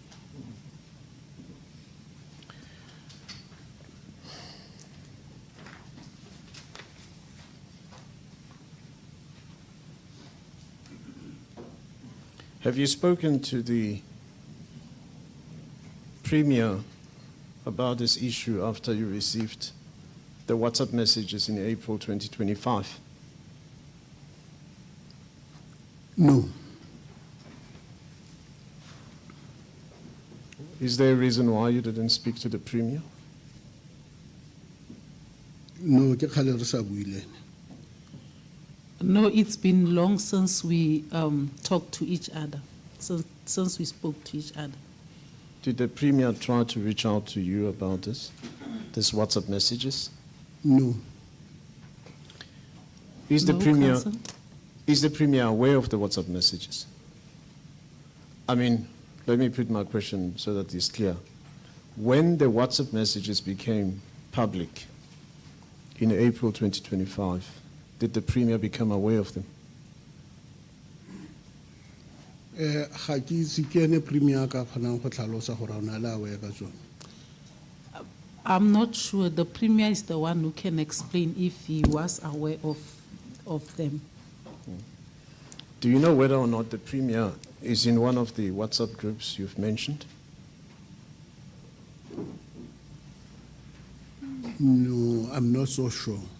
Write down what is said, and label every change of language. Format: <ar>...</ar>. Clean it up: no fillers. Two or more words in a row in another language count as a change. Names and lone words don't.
<en>Have you spoken to the Premier about this issue after you received the WhatsApp messages in April 2025? No. Is there a reason why you didn't speak to the Premier? No,</en> <tn>ke kgale re sa buile.</tn> <en>No, it's been long since we talked to each other, since we spoke to each other. Did the Premier try to reach out to you about this WhatsApp messages? No. Is the No, Premier Council. is the Premier aware of the WhatsApp messages? I mean, let me put my question so that it's clear. When the WhatsApp messages became public in April 2025, did the Premier become aware of them?</en> <tn>Ga ke itse ke ene Premier ka kgonang go tlhalosa gore o na le aware ka tsone.</tn> <en>I'm not sure. The Premier is the one who can explain if he was aware of them. Do you know whether or not the Premier is in one of the WhatsApp groups you've mentioned? No, I'm not so sure.</en>